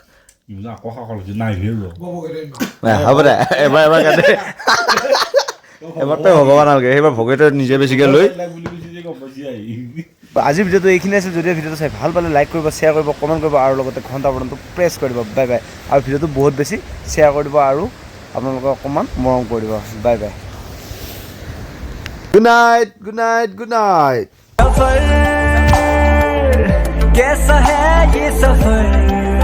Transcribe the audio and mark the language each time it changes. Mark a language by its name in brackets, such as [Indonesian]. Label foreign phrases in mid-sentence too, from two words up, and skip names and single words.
[Assamese] হ'ব দে এবাৰ কাটে এবাৰ তই ভগৱান নালাগে সেইবাৰ ভগতে নিজে বেছিকৈ লৈ আজিৰ ভিডিঅ'টো এইখিনি আছিল যদি ভিডিঅ'টো চাই ভাল পালে লাইক কৰিব শ্বেয়াৰ কৰিব কমেণ্ট কৰিব আৰু লগতে ঘণ্টা বটনটো প্ৰেছ কৰি দিব [English] bye bye [Assamese] আৰু ভিডিঅ'টো বহুত বেছি শ্বেয়াৰ কৰি দিব আৰু আপোনালোকে অকণমান মৰম কৰি দিব [English] bye bye good night good night good night [Hindi] कैसा है ये सफर